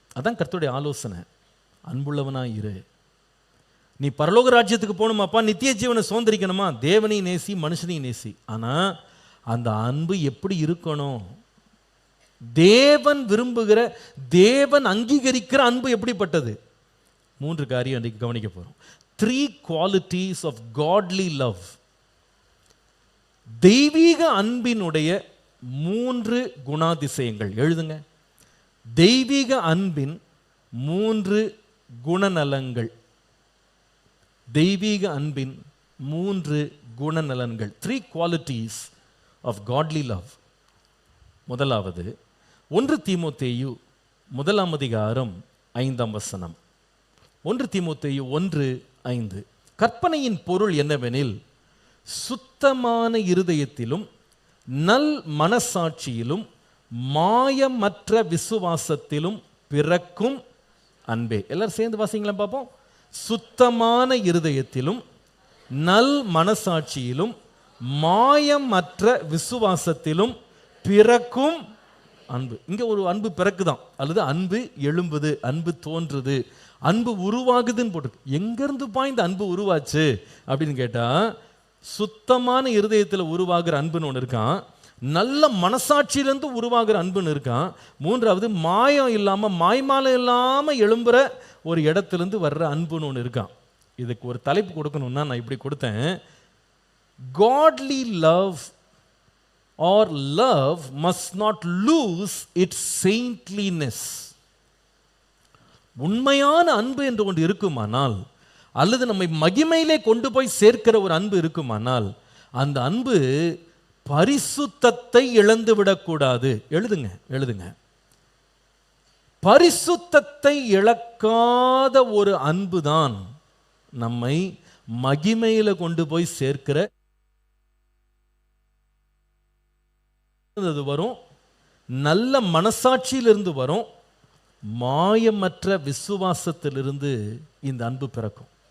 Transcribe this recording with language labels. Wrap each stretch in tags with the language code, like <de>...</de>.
<ta>அதான் கர்த்தருடைய ஆலோசனை. அன்புள்ளவனாக இரு. நீ பரலோக ராஜ்யத்துக்கு போகணுமாப்பா, நித்திய ஜீவனை சுதந்திரிக்கணுமா, தேவனையும் நேசி, மனுஷனையும் நேசி. ஆனால் அந்த அன்பு எப்படி இருக்கணும்? தேவன் விரும்புகிற, தேவன் அங்கீகரிக்கிற அன்பு எப்படிப்பட்டது? 3 காரியம் அன்றைக்கு கவனிக்க போகிறோம்.</ta> <en>3 qualities of godly love.</en> <ta>தெய்வீக அன்பினுடைய 3 குணாதிசயங்கள். எழுதுங்க. தெய்வீக அன்பின் 3 குணநலங்கள். தெய்வீக அன்பின் 3 குணநலன்கள்.</ta> <en>3 qualities of godly love.</en> <ta>முதலாவது 1 தீமோத்தேயு 1 அதிகாரம் 5 வசனம். 1 தீமோத்தேயு 1:5. கற்பனையின் பொருள் என்னவெனில், சுத்தமான இருதயத்திலும் நல் மனசாட்சியிலும் மாயமற்ற விசுவாசத்திலும் பிறக்கும் அன்பே. எல்லாரும் சேர்ந்து வாசிங்களா பார்ப்போம். சுத்தமான இருதயத்திலும் நல் மனசாட்சியிலும் மாயமற்ற விசுவாசத்திலும் பிறக்கும் அன்பு. இங்க ஒரு அன்பு பிறக்குதான், அல்லது அன்பு எழும்புது, அன்பு தோன்றுது, அன்பு உருவாகுதுன்னு போட்டு. எங்கிருந்து இந்த அன்பு உருவாச்சு அப்படின்னு கேட்டா, சுத்தமான இருதயத்தில் உருவாகிற அன்புன்னு ஒன்று இருக்கான், நல்ல மனசாட்சியிலிருந்து உருவாகிற அன்புன்னு இருக்கான், மூன்றாவது மாயம் இல்லாம மாய்மாலம் இல்லாம எழும்புற ஒரு இடத்திலிருந்து வர்ற அன்புன்னு ஒன்று இருக்கான். இதுக்கு ஒரு தலைப்பு கொடுக்கணும்னா நான் இப்படி கொடுத்தேன்:</ta> <en>godly love or love must not lose its saintliness.</en> <ta>உண்மையான அன்பு என்று ஒன்று இருக்குமானால், அல்லது நம்மை மகிமையிலே கொண்டு போய் சேர்க்கிற ஒரு அன்பு இருக்குமானால், அந்த அன்பு பரிசுத்தத்தை இழந்து விடக்கூடாது. எழுதுங்க. பரிசுத்தத்தை இழக்காத ஒரு அன்பு தான் நம்மை மகிமையில கொண்டு போய் சேர்க்கிற வரும், நல்ல மனசாட்சியிலிருந்து வரும், மாயமற்ற விசுவாசத்திலிருந்து இந்த அன்பு பிறக்கும்.</ta>